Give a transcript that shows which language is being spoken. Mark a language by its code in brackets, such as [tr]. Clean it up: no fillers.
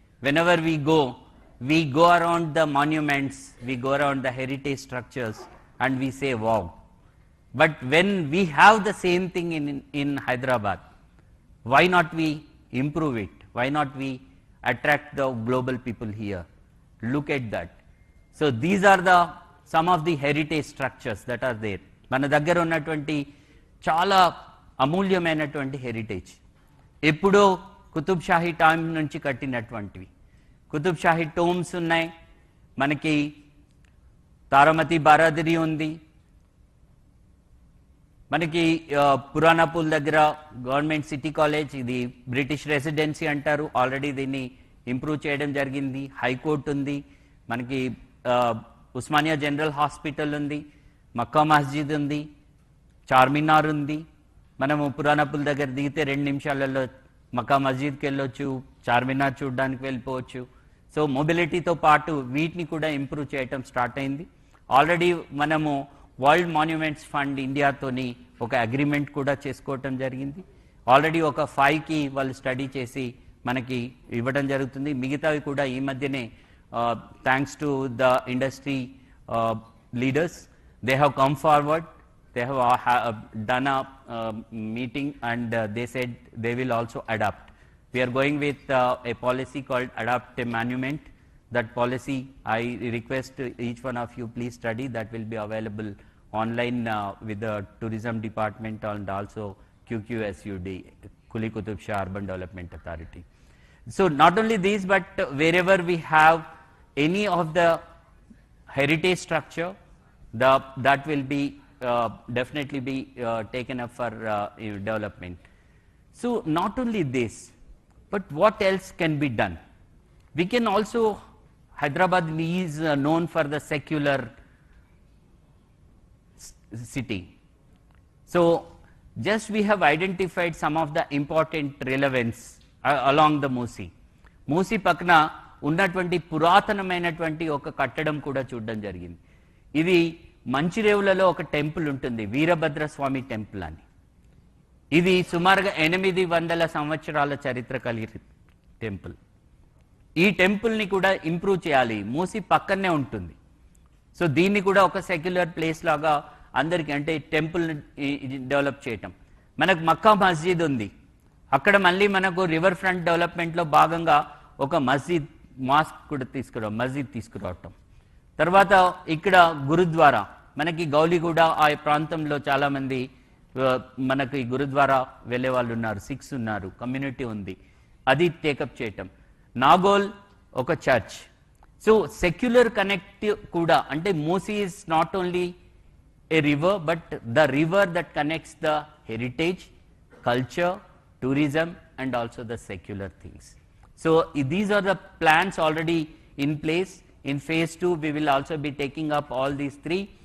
[en] Whenever we go around the monuments, we go around the heritage structures and we say wow. But when we have the same thing in Hyderabad, why not we improve it? Why not we attract the global people here? Look at that. So these are the some of the heritage structures that are there. [te] మన దగ్గర ఉన్నటువంటి చాలా అమూల్యమైనటువంటి heritage ఎప్పుడో Qutub Shahi time నుంచి కట్టినటువంటివి. Qutub Shahi Tomes ఉన్నాయి, మనకి తారామతి బారాదరి ఉంది, మనకి పురాణా పూల్ దగ్గర గవర్నమెంట్ సిటీ కాలేజ్, ఇది బ్రిటిష్ రెసిడెన్సీ అంటారు, ఆల్రెడీ దీన్ని ఇంప్రూవ్ చేయడం జరిగింది. హైకోర్టు ఉంది, మనకి ఉస్మానియా జనరల్ హాస్పిటల్ ఉంది, మక్కా మస్జిద్ ఉంది, చార్మినార్ ఉంది. మనము పురాణా పూల్ దగ్గర దిగితే 2 నిమిషాలలో మక్కా మస్జిద్కి వెళ్ళొచ్చు, చార్మినార్ చూడడానికి వెళ్ళిపోవచ్చు. సో మొబిలిటీతో పాటు వీటిని కూడా ఇంప్రూవ్ చేయటం స్టార్ట్ అయింది. ఆల్రెడీ మనము వరల్డ్ మాన్యుమెంట్స్ ఫండ్ ఇండియాతోని ఒక అగ్రిమెంట్ కూడా చేసుకోవటం జరిగింది. ఆల్రెడీ ఒక 5కి వాళ్ళు స్టడీ చేసి మనకి ఇవ్వడం జరుగుతుంది. మిగతావి కూడా ఈ మధ్యనే [en] Thanks to the industry leaders, they have come forward, they have done a meeting and they said they will also adapt. We are going with a policy called Adapt a Monument. That policy I request each one of you please study. That will be available online with the tourism department and also QQSUD, Kuli Qutub Shah Urban Development Authority. So not only these but wherever we have any of the heritage structure, that will be definitely be taken up for development. So not only this, But what else can be done? We can also, Hyderabad is known for the secular city. So just we have identified some of the important relevance along the MUSI. [te] MUSI పక్కన ఉన్నటువంటి పురాతనమైనటువంటి ఒక కట్టడం కూడా చూడడం జరిగింది. ఇది మంచిరేవులలో ఒక టెంపుల్ ఉంటుంది, వీరభద్ర స్వామి టెంపుల్ అని. ఇది సుమారుగా 800 సంవత్సరాల చరిత్ర కలిగిన టెంపుల్. ఈ టెంపుల్ని కూడా ఇంప్రూవ్ చేయాలి, మూసి పక్కనే ఉంటుంది. సో దీన్ని కూడా ఒక సెక్యులర్ ప్లేస్ లాగా అందరికీ, అంటే టెంపుల్ డెవలప్ చేయటం. మనకు మక్కా మస్జిద్ ఉంది, అక్కడ మళ్ళీ మనకు రివర్ ఫ్రంట్ డెవలప్మెంట్లో భాగంగా ఒక మాస్క్ కూడా తీసుకురావటం. తర్వాత ఇక్కడ గురుద్వారా, మనకి గౌలిగూడ ఆ ప్రాంతంలో చాలామంది మనకి గురుద్వారా వెళ్ళే వాళ్ళు ఉన్నారు, సిక్స్ ఉన్నారు, కమ్యూనిటీ ఉంది, అది టేకప్ చేయటం. నాగోల్ ఒక చర్చ్. [en] so secular connect [te] కూడా, అంటే [en] Musi is not only a river, but the river that connects the heritage, culture, tourism, and also the secular things. So these are the plans already in place. In phase 2, we will also be taking up all these three.